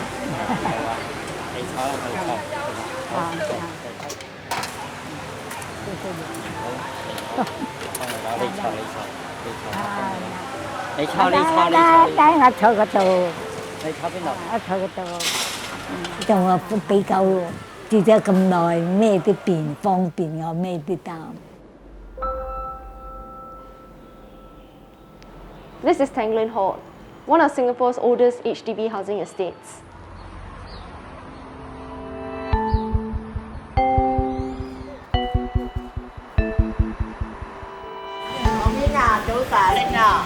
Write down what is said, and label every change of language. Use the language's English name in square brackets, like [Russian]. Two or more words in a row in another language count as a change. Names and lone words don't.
[Cantonese] 你坐，帶我坐嗰度。你坐邊度？我坐嗰度。就我比較住咗咁耐，咩都變方便我，咩都得。 [English] This is Tanglin Halt, one of Singapore's oldest HDB housing estates. [Cantonese] 早晨啊。